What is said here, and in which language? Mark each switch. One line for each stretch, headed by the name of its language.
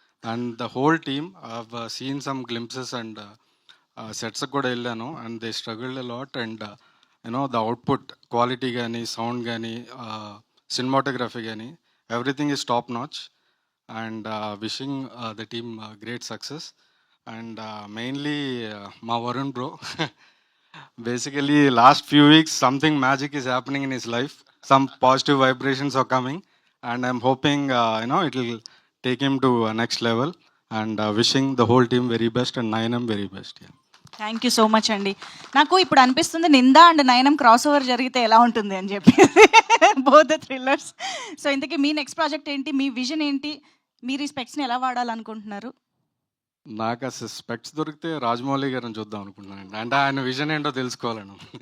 English: and the whole team I seen some glimpses and సెట్స్కి
Telugu: కూడా వెళ్ళాను
English: And they struggled a lot. And the output quality కానీ, sound కానీ, cinematography కానీ, everything is top notch. And wishing the team great success. And mainly మా Varun bro, basically last few weeks something magic is happening in his life, some positive vibrations are coming, and I'm hoping it will take him to next level. And wishing the whole team very best and Nayanam very best. Yeah. Thank you so much అండి.
Telugu: నాకు ఇప్పుడు అనిపిస్తుంది నిందా and Nayanam cross over జరిగితే ఎలా ఉంటుంది అని చెప్పి,
English: Both the thrillers.
Telugu: So ఇంతకీ మీ నెక్స్ట్ ప్రాజెక్ట్ ఏంటి, మీ విజన్ ఏంటి, మీరు ఈ స్పెక్స్ని ఎలా వాడాలనుకుంటున్నారు? నాకు అసలు స్పెక్ట్స్ దొరికితే రాజమౌళి గారిని చూద్దాం అనుకుంటున్నాను, అంటే ఆయన విజన్ ఏంటో తెలుసుకోవాలను.